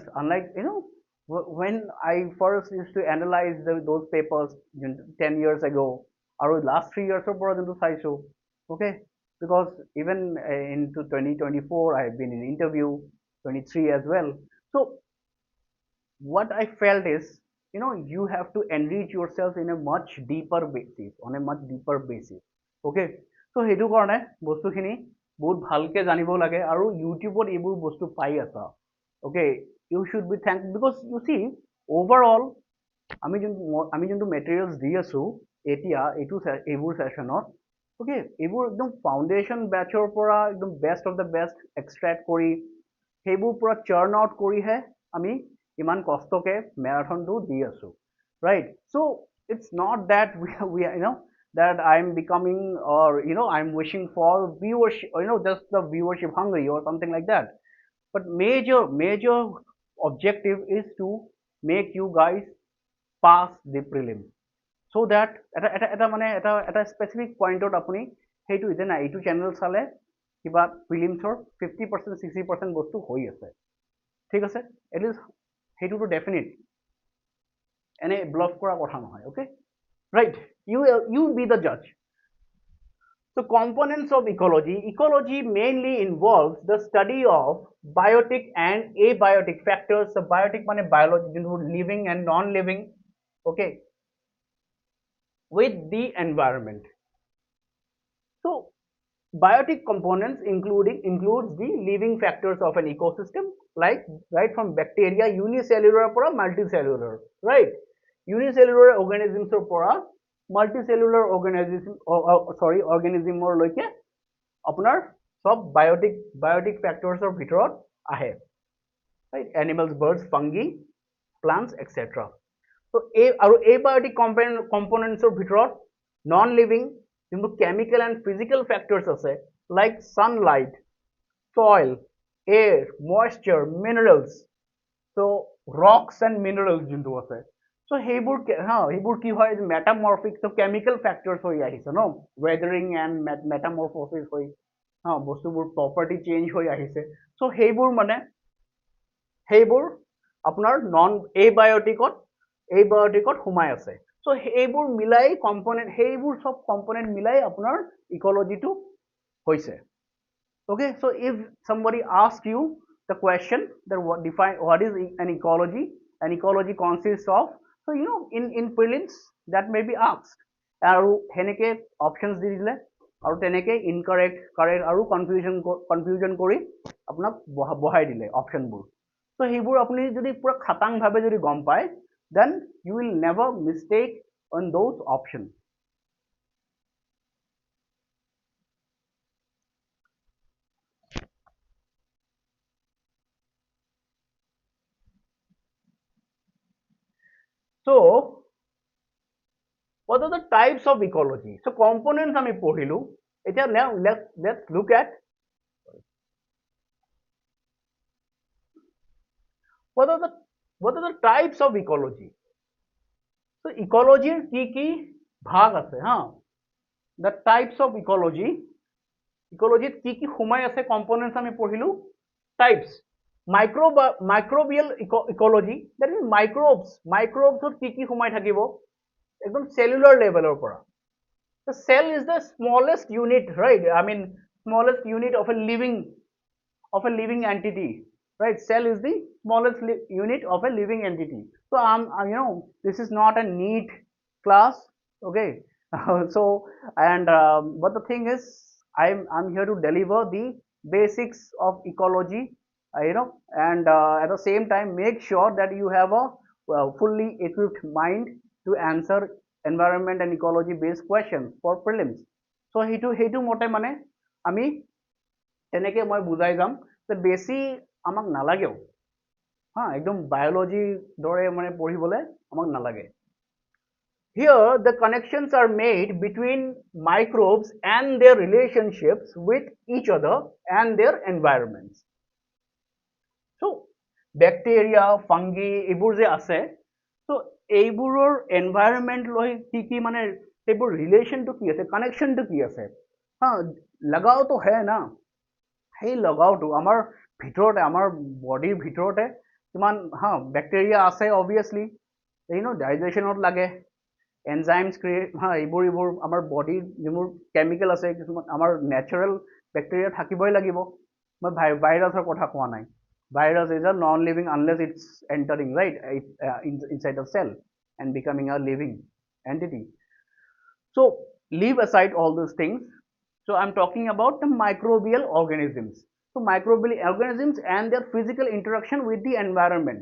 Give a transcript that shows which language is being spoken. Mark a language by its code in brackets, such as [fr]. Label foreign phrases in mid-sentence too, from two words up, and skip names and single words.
[en] Unlike when I first used to analyze those papers 10 years ago, or last 3 years of into Saisho, okay, because even into 2024, I have been in interview 23 as well. So what I felt is, you have to enrich yourself in a much deeper basis, on a much deeper basis. Okay, so [as] সেইটো কাৰণে বস্তুখিনি বহুত ভালকে জানিব লাগে আৰু ইউটিউবত এইবোৰ বস্তু পাই আছা [en] okay you should be thankful because you see [as] overall আমি যোনটো মেটেৰিয়েলছ দি আছো এতিয়া এইবোৰ সেশনত okay এইবোৰ একদম [en] foundation base [as] পৰা একদম বেষ্ট [en] of the best extract [as] কৰি সেইবোৰ পুৰা চাৰ্ন আউট কৰিহে আমি ইমান কষ্টকে মেৰাথনটো দি আছো [en] right so it's not that we are, that I'm becoming or I'm wishing for viewership just the viewership hungry or something like that but major objective is to make you guys pass the prelim so that [as] এটা [en] specific pointত [as] আপুনি সেইটো যে না এইটো চেনেল চালে কিবা প্ৰিলিমছৰ 50% 60% বস্তু হৈ আছে ঠিক আছে এটলিষ্ট সেইটোতো ডেফিনেট এনে ব্লক কৰা কথা নহয় [en] okay right you be the judge. So components of ecology. Ecology mainly involves the study of biotic and abiotic factors. So biotic মানে biology, living and non-living, okay, with the environment. So biotic components includes the living factors of an ecosystem, like right from bacteria, unicellular pora multicellular, right? Unicellular organisms [as] pora [en] multicellular organism [as] লৈকে আপোনাৰ সব [en] biotic factors [as] ভিতৰত আহে [en] right animals birds fungi plants etc so abiotic components ভিতৰত non living যোনটো chemical and physical factors আছে like sunlight soil air moisture minerals so rocks and minerals [as] যোনটো আছে [en] so [as] সেইবোৰ কি হয় [en] metamorphic so chemical factors [as] হৈ আহিছে ন [en] weathering and metamorphosis [as] হৈ বস্তুবোৰ [en] property change [as] হৈ আহিছে [en] so [as] সেইবোৰ আপোনাৰ [en] non abioticত [as] সোমাই আছে So এইবোৰ মিলাই কম্পোনেন্ট, সেইবোৰ সব কম্পোনেন্ট মিলাই আপোনাৰ ইকোলজিটো হৈছে. [en] Okay, so if somebody asks you the question that what is an ecology, an ecology consists of, so in prelims that may be asked, [as] আৰু হেনেকে options দি দিলে আৰু তেনেকে [en] incorrect correct [as] আৰু confusion কৰি আপোনাক বহাই দিলে optionবোৰ. So সেইবোৰ আপুনি যদি পুৰা খাটাং ভাৱে যদি গম পায়, [en] then you will never mistake on those options. So what are the types of ecology? [as] So components আমি পঢ়িলো. [en] এতিয়া now let's look at what are the types of ecology. So ecology [as] কি ভাগ আছে হা. [en] The types of ecology [as] কি সোমাই আছে components আমি পঢ়িলো. [en] Types. Microbial ecology, that is microbes [as] কি সোমাই থাকিব একদম [en] cellular levelৰ পৰা. The cell is the smallest unit, right? I mean, smallest unit of a living entity, right? Cell is the smallest unit of a living entity. So this is not a neat class, okay? So and but the thing is, I'm here to deliver the basics of ecology, and at the same time make sure that you have a fully equipped mind to answer environment and ecology based questions for prelims. [as] So সেইটো মতে মানে আমি তেনেকে মই বুজাই যাম যে বেছি আমাক নালাগেও হা, একদম বায়োলজি দৰে মানে পঢ়িবলৈ আমাক নালাগে. [en] Here the connections are made between microbes and their relationships with each other and their environments. So bacteria, fungi [as] এইবোৰ যে আছে, so এইবোৰৰ environment লৈ কি মানে সেইবোৰ ৰিলেশ্যনটো কি আছে, কানেকশ্যনটো কি আছে, হা লগাওতো হে না, সেই লগাওটো আমাৰ ভিতৰতে, আমাৰ বডিৰ ভিতৰতে কিমান হা বেক্টেৰিয়া আছে অবভিয়াছলি, ডাইজেশ্যনত লাগে, [en] enzymes create [as] হা, এইবোৰ আমাৰ বডিৰ যিবোৰ কেমিকেল আছে কিছুমান আমাৰ [en] natural bacteria [as] থাকিবই লাগিব. মই ভাইৰাছৰ কথা কোৱা নাই. [en] Virus is a non-living unless it's entering, right, inside a cell and becoming a living entity. So leave aside all those things. So I'm talking about the microbial organisms. So microbial organisms and their physical interaction with the environment.